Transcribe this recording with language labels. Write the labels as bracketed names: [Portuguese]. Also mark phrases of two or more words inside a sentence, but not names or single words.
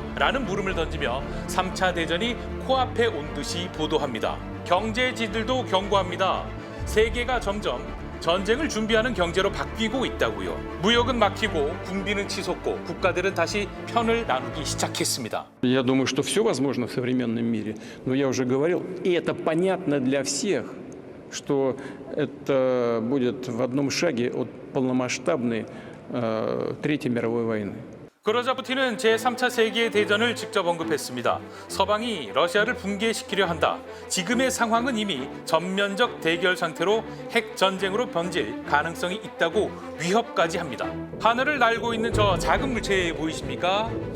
[Korean] 라는 물음을 던지며 3차 대전이 코앞에 온 듯이 보도합니다. 경제지들도 경고합니다. 세계가 점점 전쟁을 준비하는 경제로 바뀌고 있다고요. 무역은 막히고 군비는 치솟고 국가들은 다시 편을 나누기 시작했습니다. [Russian] Я думаю, что все возможно в современном мире. Но я уже говорил, и это понятно для всех, что это будет в одном шаге от полномасштабной Третьей мировой войны. [Korean] 그러자 푸틴은 제3차 세계대전을 직접 언급했습니다. 서방이 러시아를 붕괴시키려 한다. 지금의 상황은 이미 전면적 대결 상태로 핵전쟁으로 번질 가능성이 있다고 위협까지 합니다. 하늘을 날고 있는 저 작은 물체 보이십니까?